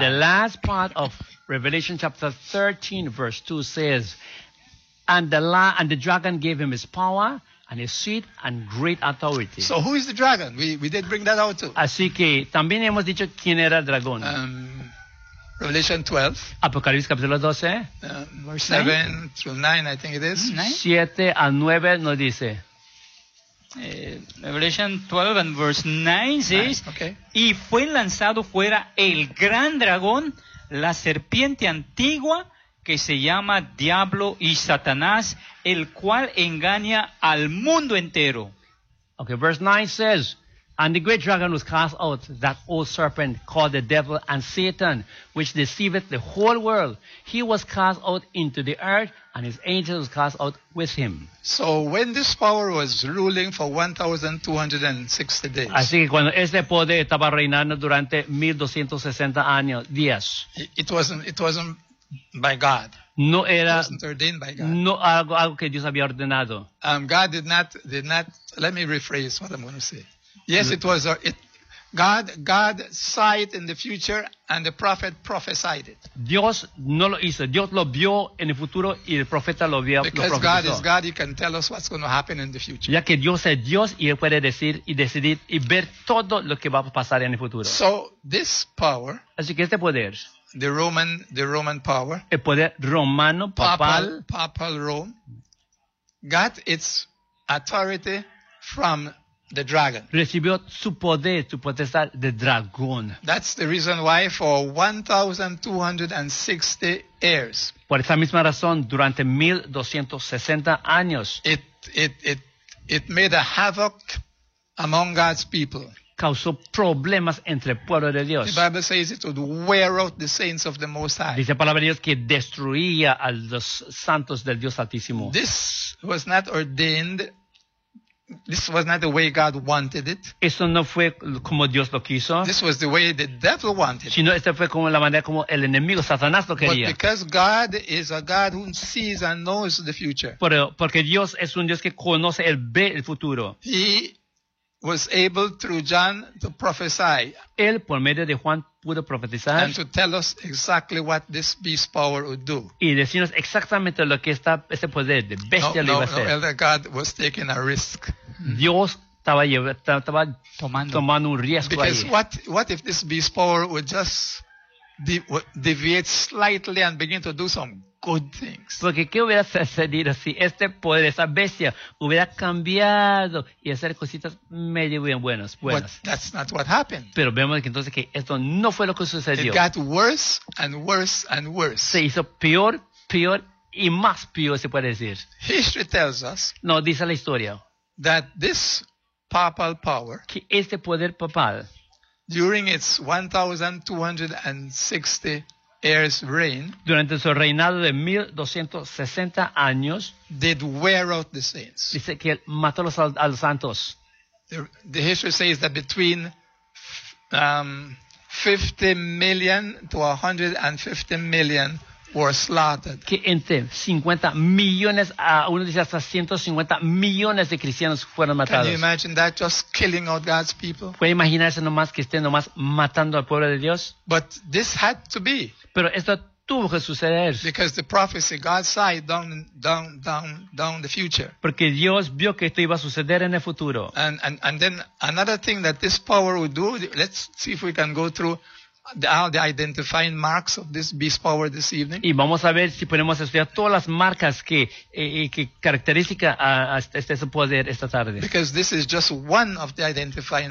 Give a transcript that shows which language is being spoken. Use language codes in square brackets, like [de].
[en] The last part of Revelation chapter 13 verse 2 says, and the dragon gave him his power and his seat and great authority. So who is the dragon? We did bring that out too. [es] Así que también hemos dicho quién era el dragón. [en] Revelation 12. [es] Apocalipsis capítulo 12. [en] Verse 7 through 9, I think it is. [es] 7 a 9 nos dice. [en] Revelation 12 and verse 9 says, okay. [es] Y fue lanzado fuera el gran dragón, la serpiente antigua, que se llama Diablo y Satanás, el cual engaña al mundo entero. [en] Okay, verse 9 says, and the great dragon was cast out, that old serpent called the devil and Satan, which deceiveth the whole world. He was cast out into the earth, and his angels were cast out with him. So when this power was ruling for 1260 days. [es] Así que cuando ese poder estaba reinando durante 1260 años, días. [en] It wasn't by God. [es] No era, [en] it wasn't ordained by God. [es] No algo que Dios había ordenado. [en] God did not, let me rephrase what I'm going to say. Yes, it was. God saw it in the future, and the prophet prophesied it. [es] Dios no lo hizo. Dios lo vio en el futuro, y el profeta lo vio. [en] Because God is God, He can tell us what's going to happen in the future. [es] Ya que Dios es Dios, y él puede decir y decidir y ver todo lo que va a pasar en el futuro. [en] So this power. [es] Así que este poder. [en] The Roman power. [es] El poder romano papal. [en] Papal Rome. Got its authority from the dragon. [es] Recibió su poder, su potestad de dragón. [en] That's the reason why for 1260 years. [es] Por esa misma razón, durante 1260 años. [en] It made a havoc among God's people. [es] Causó problemas entre el pueblo de Dios. [en] The Bible says it would wear out the saints of the Most High. [es] Dice la palabra de Dios que destruía a los santos del Dios Altísimo. [en] This was not ordained. This was not the way God wanted it. [es] Eso no fue como Dios lo quiso. [en] This was the way the devil wanted it. [es] Sino esta fue como la manera como el enemigo Satanás lo quería. [en] But because God is a God who sees and knows the future. [es] Porque Dios es un Dios que conoce, él ve el futuro. [en] He was able through John to prophesy. [es] Él por medio de Juan pudo profetizar. [en] And to tell us exactly what this beast power would do. [es] Y decirnos exactamente lo que está ese poder de bestia no, lo iba a hacer. [en] No, Elder God was taking a risk. [es] Dios estaba tomando un riesgo. [en] Because [es] ahí. [en] Because what if this beast power would just deviate slightly and begin to do some good things? [es] Porque qué hubiera sucedido si este poder, esa bestia, hubiera cambiado y hacer cositas medio bien buenas. [en] But that's not what happened. [es] Pero vemos que entonces que esto no fue lo que sucedió. [en] It got worse and worse and worse. [es] Se hizo peor, peor y más peor, se puede decir. [en] History tells us. [es] No, dice la historia. [en] That this papal power. [es] Que este poder papal. [en] During its 1260 years reign. [es] Durante su reinado de 1260 años. [en] Did wear out the saints. [es] Dice que mató a los santos. [en] The history says that between 50 million to 150 million were slaughtered. [es] Que entre 50 millones a uno dice hasta 150 millones de cristianos fueron matados. [en] Can you imagine that, just killing out God's people? [es] ¿Puede imaginarse nomás que estén nomás matando al pueblo de Dios? [en] But this had to be. [es] Pero esto tuvo que suceder. [en] Because the prophecy God saw down the future. [es] Porque Dios vio que esto iba a suceder en el futuro. [en] And then another thing that this power would do, let's see if we can go through the identifying marks of this beast power this evening. [es] Y vamos a ver si podemos estudiar todas las marcas que que característica a este poder esta tarde. [en] Because this is just one of the identifying marks.